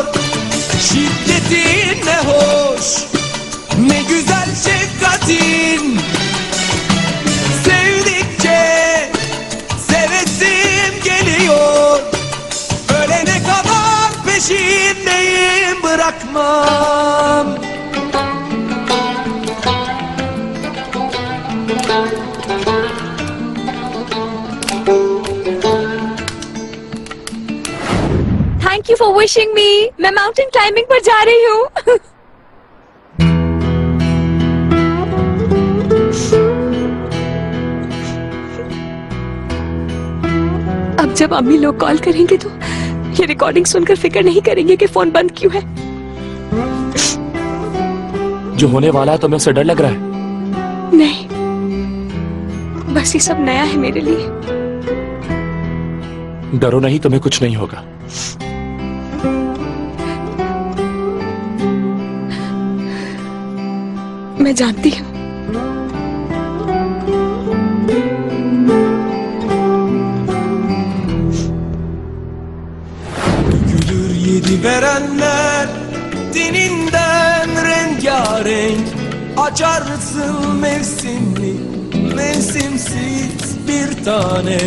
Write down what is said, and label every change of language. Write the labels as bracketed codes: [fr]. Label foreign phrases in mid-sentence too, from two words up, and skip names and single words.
[tr] Şiddetin ne hoş, ne güzel şefkatin. Sevdikçe sevesim geliyor. Ölene kadar peşindeyim, bırakmam. [en] Thank you for wishing me. [hi] मैं [en] mountain climbing [hi] पर जा रही हूँ। अब जब अम्मी लोग कॉल करेंगे तो ये रिकॉर्डिंग सुनकर फिक्र नहीं करेंगे कि फोन बंद क्यों है। जो होने वाला है तुम्हें उससे डर लग रहा है? नहीं, बस ये सब नया है मेरे लिए। डरो नहीं, तुम्हें कुछ नहीं होगा। मैं जानती हूँ। [tr] Dökülür yedi verenler teninden rengarenk, açarsın mevsimli mevsimsiz bir tanem.